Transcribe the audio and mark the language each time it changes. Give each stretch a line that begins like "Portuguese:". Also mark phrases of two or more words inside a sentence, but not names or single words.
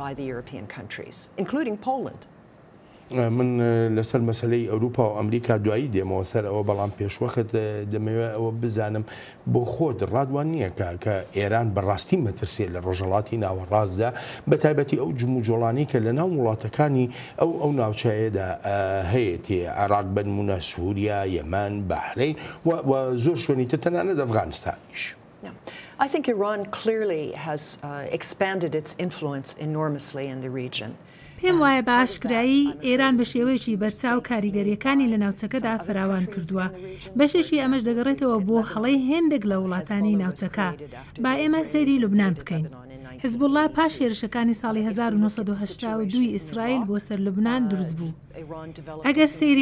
Central Kurdish: من لەسەر مەسلەی ئەوروپا و ئەمریکا دوایی دێمەوە سەر ئەوە بەڵام پێشوەخت دەمەوێت ئەوە بزانم بۆ خۆت ڕادوان نییە کە ئێران بەڕاستی مەترسێت لە ڕۆژهەڵاتی ناوەڕاستدا بە تایبەتی ئەو جموجۆڵانی کە لە ناو وڵاتەکانی ئەو ناوچەیەدا هەیەتی عێراق بنمونە سووریا یەمەن بەحرەین و زۆر شوێنی تر تەنانەت ئەفغانستانیش.
English: I think Iran clearly has expanded its influence enormously in the region.
Central Kurdish: پێم وایە بە ئاشکرایی ئێران بە شێوەیەکی بەرچاو کاریگەریەکانی لە ناوچەکەدا فراوان کردووە بەشێکی ئەمەش دەگەڕێتەوە بۆ هەڵەی هێندێک لە وڵاتانی ناوچەکە با ئێمە سەیری لوبنان بکەین حزبوڵڵا پاش هێرشەکانی ساڵی 1982 ئیسرائیل بۆ سەر لوبنان دروست بوو ئەگەر سەیری